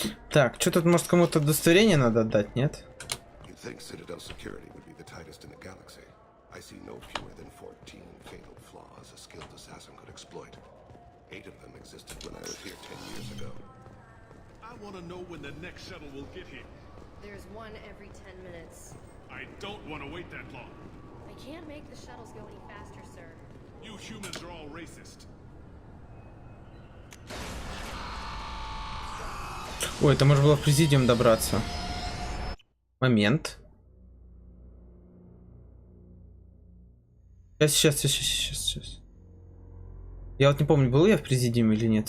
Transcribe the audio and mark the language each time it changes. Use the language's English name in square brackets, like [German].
[Russian] Так, что тут, может, кому-то удостоверение надо отдать, нет? [English] You'd think Citadel security would be the tightest in the galaxy. I see no fewer than 14 fatal flaws a skilled assassin could exploit. 8 of them existed when I was here 10 years ago. I want to know when the next shuttle will get here. There's one every 10 minutes. I don't want to wait that long. I can't make the shuttles go any faster, sir. You humans are all racist. [Russian] Ой, это можно было в президиум добраться. Момент. Сейчас. Я вот не помню, был я в президиуме или нет.